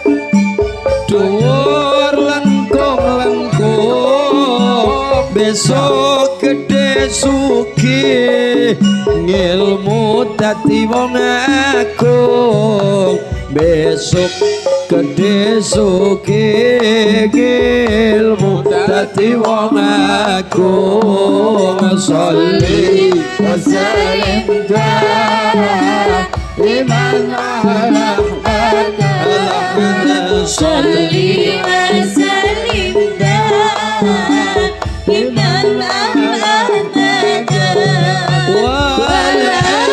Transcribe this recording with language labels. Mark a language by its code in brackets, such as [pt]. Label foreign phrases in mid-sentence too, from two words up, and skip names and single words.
[jv] dhuwur lengkung-lengkung besok gede sugih ngilmu dadi wong agung besok gede sugih ngilmu dadi wong agung [ar] صل وسلم دائما على محمد صل وسلم دائما على محمد وعلى